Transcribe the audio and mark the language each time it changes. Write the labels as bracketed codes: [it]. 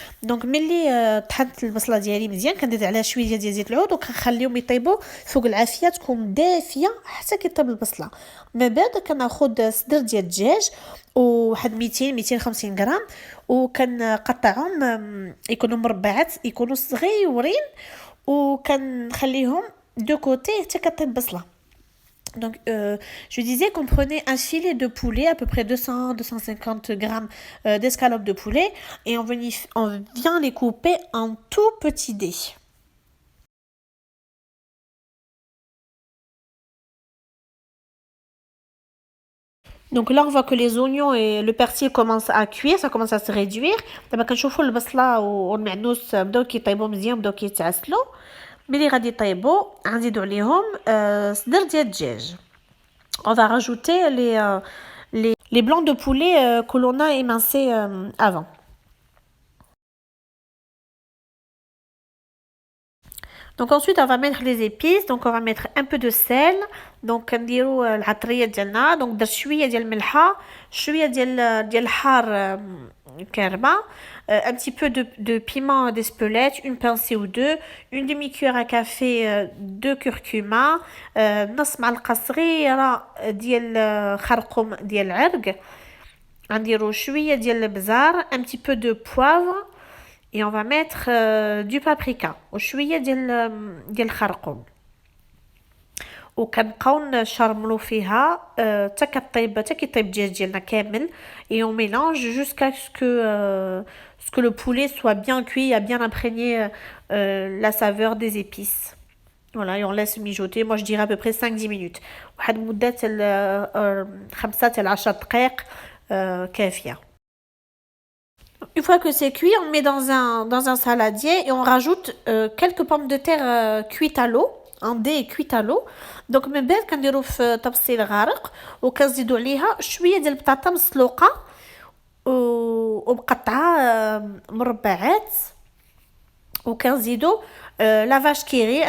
[ar] Donc ملي طحنت البصله ديالي مزيان كندير عليها شويه ديال زيت العود وكنخليهم يطيبوا فوق العافيه تكون دافيه حتى كيطيب البصله. من بعد كناخذ صدر ديال الدجاج وواحد 250 غرام وكنقطعهم يكونوا مربعات يكونوا صغيورين وكنخليهم [fr] de côté [ar] حتى كطيب البصله. [fr] Donc je disais qu'on prenait un filet de poulet à peu près 200-250 grammes d'escalopes de poulet et on vient les couper en tout petits dés. Donc là on voit que les oignons et le persil commencent à cuire, ça commence à se réduire. [ar] دابا كنشوفوا البصله والمعدنوس بداو كيطيبوا مزيان بداو كيتعسلوا. ملي غادي يطيبوا غنزيدوا عليهم صدر ديال الدجاج. [fr] On va rajouter les blancs de poulet que l'on a émincés avant. Donc ensuite on va mettre les épices. Donc on va mettre un peu de sel. [ar] Donc نديروا العطريه ديالنا. [fr] Donc [ar] درت شويه ديال الملحه شويه ديال الحار كرمه, [fr] un petit peu de piment d'Espelette, une pincée ou deux, une demi-cuillère à café de curcuma, [ar] نص معلقه صغيره ديال خرقوم ديال العرق, غنديروا شويه ديال البزار, [fr] un petit peu de poivre et on va mettre du paprika [ar] وشويه ديال الخرقوم وكنبقاو نشرملو فيها حتى كطيب الدجاج ديالنا كامل [fr] et on mélange jusqu'à ce que le poulet soit bien cuit, a bien imprégné la saveur des épices. Voilà, et on laisse mijoter, moi je dirais à peu près 5-10 minutes. [ar] واحد مدة 5-10 دقائق كافية. [fr] Une fois que c'est cuit, on met dans un saladier et on rajoute quelques pommes de terre cuites à l'eau ان دي كويت لو. [ar] دونك من بعد كنديرو في طبسيل غارق وكنزيدو عليها شويه ديال البطاطا مسلوقه ومقطعه مربعات وكنزيدو لا فاش كيري.